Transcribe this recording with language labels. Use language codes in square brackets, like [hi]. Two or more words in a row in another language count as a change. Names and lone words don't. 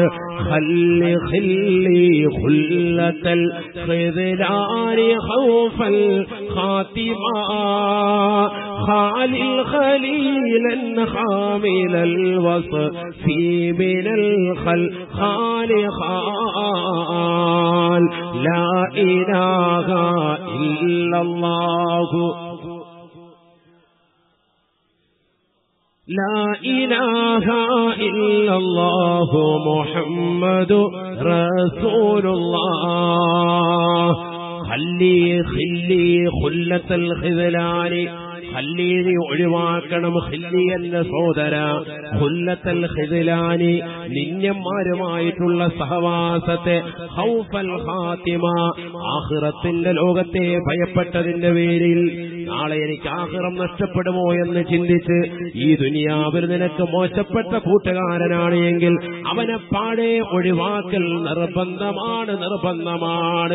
[ar] خل خلة الخذلان خوف الخاتمة خال خليلا كامل الوصف من الخالي قال لا إله إلا الله لا إله إلا الله محمد رسول الله خلي خلة الخذلان ഖല്ലീനി ഒഴിവാക്കണം. [ml] ഖല്ലി എന്ന സഹോദര [ar] خلة الخذلان [ml] നിന്യന്മാരുമായിട്ടുള്ള സഹവാസത്തെ [ar] خوف الخاتمة [ml] ആഖിറത്തിന്റെ ലോകത്തെ ഭയപ്പെട്ടതിന്റെ പേരിൽ നാളെ എനിക്ക് ആഖിറം നഷ്ടപ്പെടുമോ എന്ന് ചിന്തിച്ച് ഈ ദുനിയാവിൽ നിനക്ക് മോശപ്പെട്ട കൂട്ടുകാരനാണ് എങ്കിൽ അവനെ പാടെ ഒഴിവാക്കൽ നിർബന്ധമാണ്.